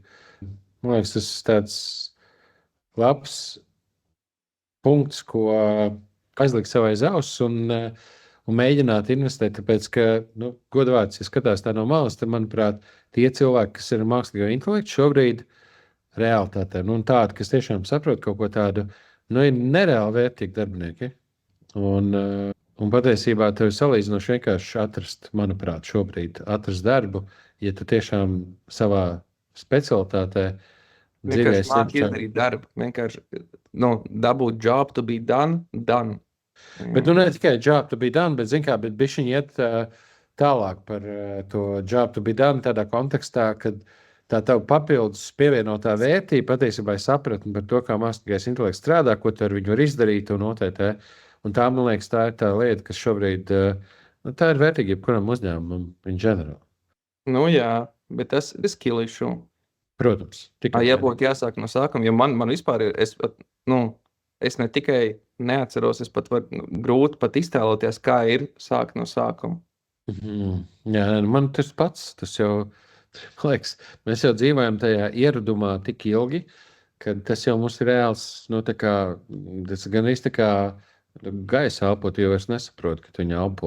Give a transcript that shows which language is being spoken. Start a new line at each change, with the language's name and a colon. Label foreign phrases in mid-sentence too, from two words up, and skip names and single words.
Latvian: Man liekas, tas tāds labs punkts, ko aizlikt savai zaus un mēģināt investēt, tāpēc, ka, godvārds, ja skatās tā no malas, tad, manuprāt, tie cilvēki, kas ir mākslīgo intelektu šobrīd realitātē, tādi, kas tiešām saprot kaut ko tādu, ir nereāli vērtīgi darbinieki. Un patiesībā tev ir salīdzinoši vienkārši atrast, manuprāt, šobrīd atrast darbu, ja tu tiešām savā specialitātē vienkārši māki izdarīt darbu, vienkārši dabūt
English: job to be done.
Latvian: Bet ne tikai
English: job to be done,
Latvian: bet bet bišķiņ iet tālāk par to
English: job to be done
Latvian: tādā kontekstā, kad tā tev papildus pievienotā vērtība patiesībā ir sapratni par to, kā mākslīgais intelekts strādā, ko tu ar viņu var izdarīt un OTT. Un tā, man liekas, tā ir tā lieta, kas šobrīd, tā ir vērtīga jebkuram uzņēmumam
English: in general.
Latvian: Jā, bet tas ir
English: skill issue.
Latvian: Protams. Ja būtu jāsāk no sākuma, jo man vispār ir, es ne tikai neatceros, es pat varu grūti pat iztēloties, kā ir sākt no sākuma. Jā, man tas pats, tas jau, man liekas, mēs jau dzīvojam tajā ieradumā tik ilgi, ka tas jau mums ir reāls, tas gan īsti tā kā gaisa elpot, jo es nesaprotu, ka tu viņu elpo.